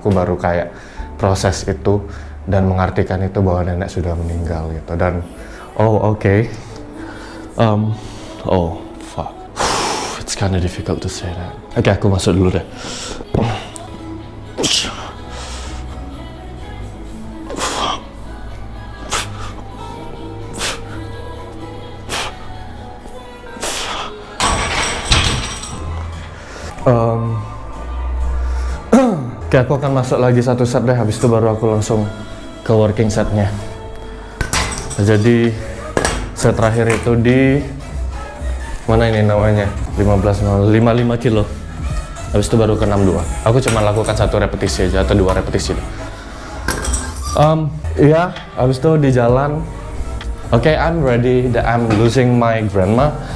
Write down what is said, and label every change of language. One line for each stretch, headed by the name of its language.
Indonesian: Aku baru kayak proses itu dan mengartikan itu bahwa nenek sudah meninggal gitu. Dan oh oke.
English: Oh fuck, it's kinda difficult to say that.
Indonesian: Oke, aku masuk dulu deh. Oke, aku akan masuk lagi satu set deh, habis itu baru aku langsung ke working setnya. Jadi set terakhir itu di mana ini namanya 55 kilo, habis itu baru ke 62. Aku cuma lakukan satu repetisi aja atau 2 repetisi. Iya, habis itu di jalan.
English: Oke, I'm ready that I'm losing my grandma.